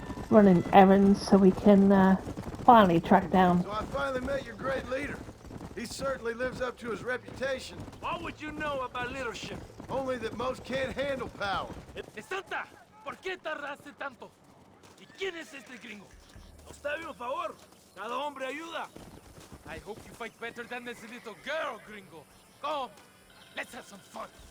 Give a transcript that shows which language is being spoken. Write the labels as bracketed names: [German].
[English] Running errands so we can finally track down. So I finally met your great leader. He certainly lives up to his reputation. What would you know about leadership? Only that most can't handle power. [Spanish] De Santa, ¿por qué tardaste tanto? ¿Y quién es este gringo? Nos debe un favor. Cada hombre ayuda. [English] I hope you fight better than this little girl, gringo. Come, let's have some fun.